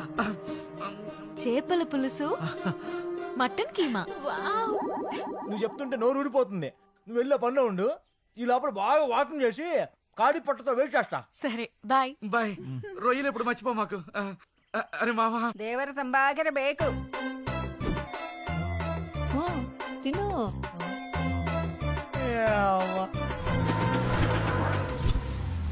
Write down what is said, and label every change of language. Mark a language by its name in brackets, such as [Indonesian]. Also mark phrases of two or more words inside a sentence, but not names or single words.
[Telugu] చేపల పులుసు, మటన్ కీమా. నువ్వు చెప్తుంటే నోరు ఊడిపోతుంది. నువ్వు వెళ్ళే పనిలో ఉండు, ఈ లోపల బాగా వాకింగ్ చేసి కాడి పట్టుతో వెయిట్ చేస్తా. సరే బాయ్ బాయ్. రొయ్యలు ఎప్పుడు మర్చిపో మాకు. అరే మామా, [Kannada] ದೇವರ ತಂಬಾಗಿರ ಬೇಕು. [Telugu] తిను.